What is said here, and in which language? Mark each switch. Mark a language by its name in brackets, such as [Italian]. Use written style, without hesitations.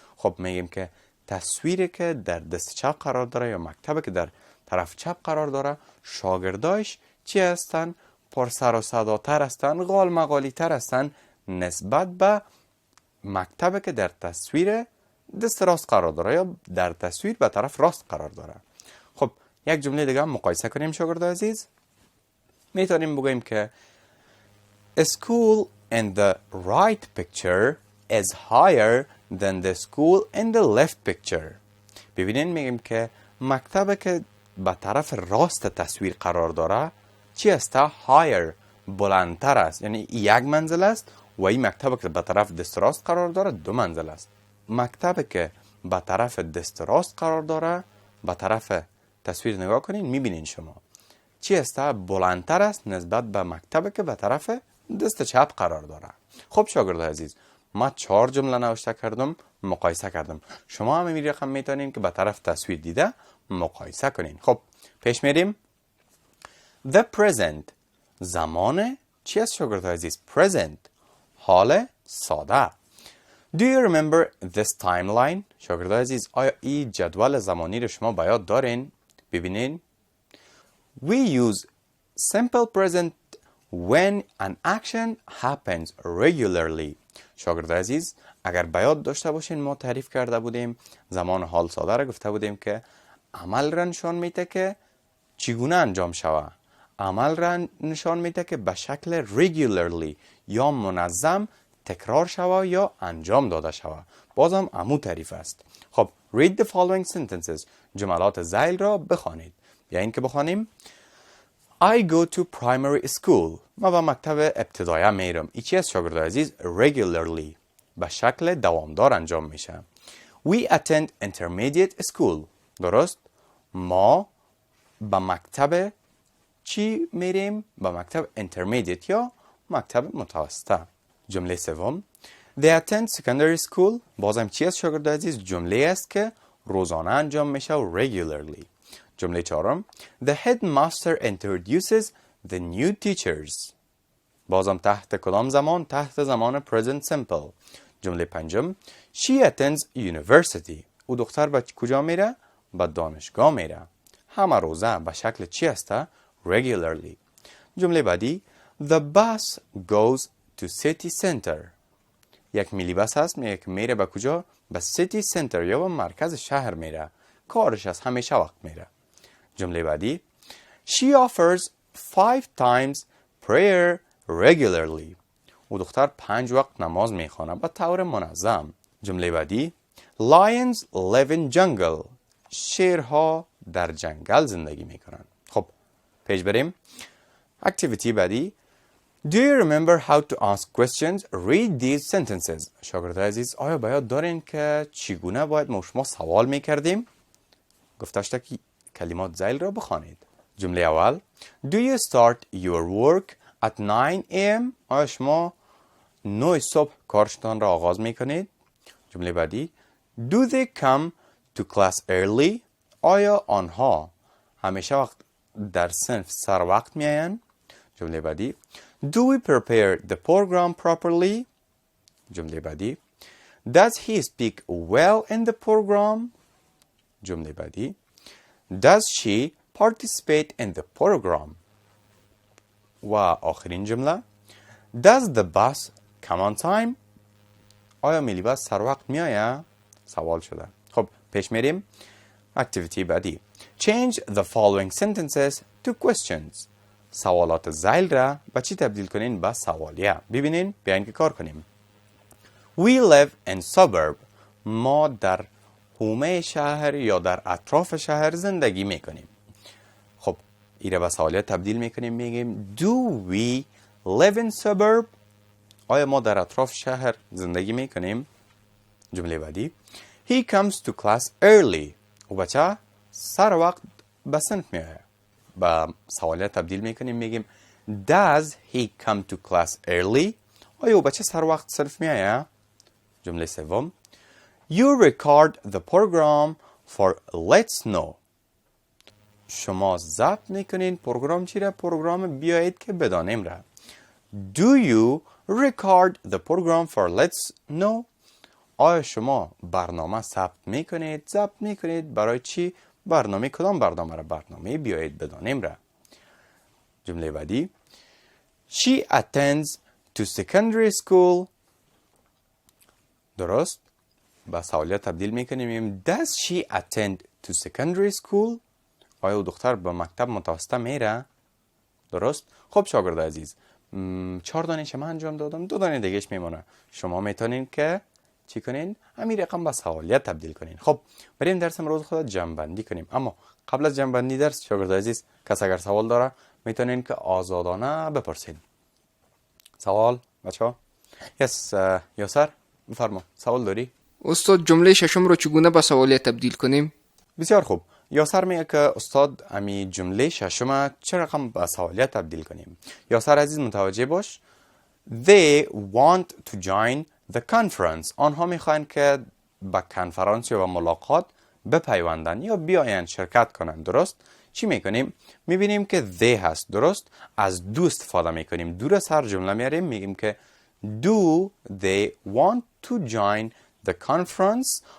[Persian] خب میگیم که تصویری که در دست چپ قرار داره یا مکتب که در طرف چپ قرار داره شاگردایش چی هستن؟ پر سر و صداتر هستن، غال مغالی تر هستن نسبت به مکتب که در تصویر دست راست قرار داره یا در تصویر به طرف راست قرار داره. خب یک جمله دیگه مقایسه کنیم شاگردای عزیز. میتونیم بگیم که [English] A school in the right picture is higher than the school in the left picture. [Persian] ببینین میگیم که مکتب که به طرف راست تصویر قرار داره چی است؟ higher، بلندتر است. یعنی یک منزل است و این مکتب که به طرف دست راست قرار داره 2 منزل است. مکتب که به طرف دست راست قرار داره به طرف تصویر نگاه کنین میبینین شما چی است؟ بلندتر است نسبت به مکتب که به طرف دست چپ قرار داره. خب شاگردای عزیز ما 4 جمله نوشته کردم، مقایسه کردم. شما هم این رقم میتونین که به طرف تصویر دیده مقایسه کنین. خب پیش میریم. [English] The present [Persian] زمان چی است شاگردای عزیز؟ Present حال ساده. [English] Do you remember this timeline؟ [Persian] شاگردای عزیز آیا این جدول زمانی رو شما به یاد دارین؟ ببینین. [English] We use simple present when an action happens regularly. [Persian] شاگردای عزیز اگر به یاد داشته باشین ما تعریف کرده بودیم زمان حال ساده را گفته بودیم که عمل را نشان میده که چگونه انجام شود. عمل را نشان میده که به شکل regularly یا منظم تکرار شود یا انجام داده شود. بازم امو تعریف است. [English] خب read the following sentences. [Persian] جملات ذیل را بخوانید. یا این که بخوانیم [English] I go to primary school. [Persian] ما به مکتب ابتدایی میرم. این چی است شاگردای عزیز؟ regularly. به شکل دوامدار انجام میشه. [English] We attend intermediate school. [Persian] درست؟ ما به مکتب چی میریم؟ به مکتب intermediate یا مکتب متوسطه. جمله سوم [English] They attend secondary school. [Persian] بازم چی است شاگرد عزیز؟ جمله است که روزانه انجام میشه و regularly. جمله چهارم [English] The headmaster introduces the new teachers. [Persian] بازم تحت کدام زمان؟ تحت زمان present simple. جمله پنجم [English] She attends university. [Persian] او دختر به کجا میره؟ به دانشگاه میره. همه روزه به شکل چی است؟ regularly. جمله بعدی [English] The bus goes to city center. [Persian] یک میلی بس هست میره به کجا؟ به city center یا به مرکز شهر میره. کارش از همیشه وقت میره. جمله بعدی [English] She offers 5 times prayer regularly. [Persian] او دختر 5 وقت نماز میخوانه به طور منظم. جمله بعدی [English] Lions live in jungle. [Persian] شیرها در جنگل زندگی میکنن. خب پیش بریم. اکتیویتی بعدی [English] Do you remember how to ask questions? Read these sentences. [Persian] شاگرد عزیز آیا به یاد دارین که چگونه باید ما شما سوال میکردیم؟ گفته شده که کلمات ذیل را بخوانید. جمله اول [English] Do you start your work at 9 am? [Persian] آیا شما 9 صبح کارشتان را آغاز میکنید؟ جمله بعدی [English] Do they come to class early? [Persian] آیا آنها همیشه وقت در صنف سر وقت میآیند؟ جمله بعدی [English] Do we prepare the program properly? [Persian] جمله بعدی [English] Does he speak well in the program? [Persian] جمله بعدی [English] Does she participate in the program? [Persian] و آخرین جمله [English] Does the bus come on time? [Persian] آیا میلی بس سر وقت میآید؟ سوال شده. خب پیش میریم. اکتیویتی بعدی [English] Change the following sentences to questions. [Persian] سوالات ذیل را به چی تبدیل کنین؟ به سوالیه. ببینین بیاین که کار کنیم. [English] We live in suburb. [Persian] ما در حومه شهر یا در اطراف شهر زندگی میکنیم. خب ایره به سوالیه تبدیل میکنیم میگیم [English] Do we live in suburb? [Persian] آیا ما در اطراف شهر زندگی میکنیم؟ جمله بعدی [English] He comes to class early. [Persian] او بچه سر وقت به صنف میآید. با سوالیه تبدیل میکنیم میگیم [English] Does he come to class early? [Persian] آیا او بچه سر وقت صنف میآید؟ جمله سوم [English] You record the program for let's know. [Persian] شما ضبط میکنین پروگرام چی را؟ پروگرام بیایید که بدانیم را. [English] Do you record the program for let's know? [Persian] آیا شما برنامه ضبط میکنید برای چی؟ برنامه کدام برنامه را؟ برنامه بیایید بدانیم را. جمله بعدی [English] She attends to secondary school. [Persian] درست؟ با سوالیه تبدیل میکنیم [English] Does she attend to secondary school? [Persian] آیا دختر به مکتب متوسطه میره؟ درست؟ خب شاگرد عزیز 4 دانه شما انجام دادم 2 دانه دیگهش میمونه. شما میتونین که چی کنین؟ همین رقم به سوالیه تبدیل کنین. خب بریم درس امروز خود جمع کنیم. اما قبل از جمع بندی درس شاگرد عزیز کس اگر سوال داره میتونین که آزادانه بپرسین. سوال بچه‌ها؟ یاسر بفرما سوال داری؟ استاد جمله ششم رو چگونه به سوالیه تبدیل کنیم؟ بسیار خوب. یاسر میگه که استاد امی جمله ششم چه رقم به سوالیه تبدیل کنیم؟ یاسر عزیز متوجه باش. [English] They want to join the conference. [Persian] آنها میخواین که به کنفرانس یا به ملاقات بپیوندن یا بیاین شرکت کنن. درست؟ چی میکنیم؟ میبینیم که they هست. درست؟ از دو استفاده میکنیم. دو را سر جمله میاریم میگیم که [English] Do they want to join the conference?